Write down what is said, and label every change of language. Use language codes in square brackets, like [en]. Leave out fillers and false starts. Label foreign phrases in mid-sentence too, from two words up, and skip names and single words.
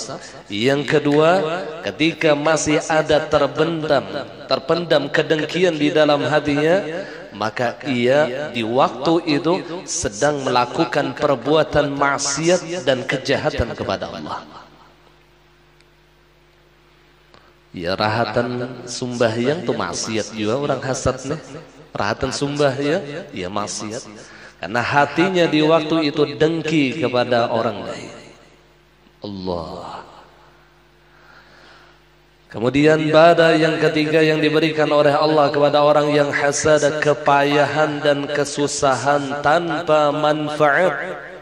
[id] Yang kedua, ketika masih ada terpendam kedengkian di dalam hatinya, maka ia di waktu itu sedang melakukan perbuatan maksiat dan kejahatan kepada Allah. Ya, [bjn] rahatan sumbahyang tu maksiat juga orang hasad nih. Rahatan sumbahyang ya maksiat. [id] Karena hatinya di waktu itu dengki kepada orang lain. Allah. Kemudian bala yang ketiga yang diberikan oleh Allah kepada orang yang hasad, kepayahan dan kesusahan tanpa manfaat.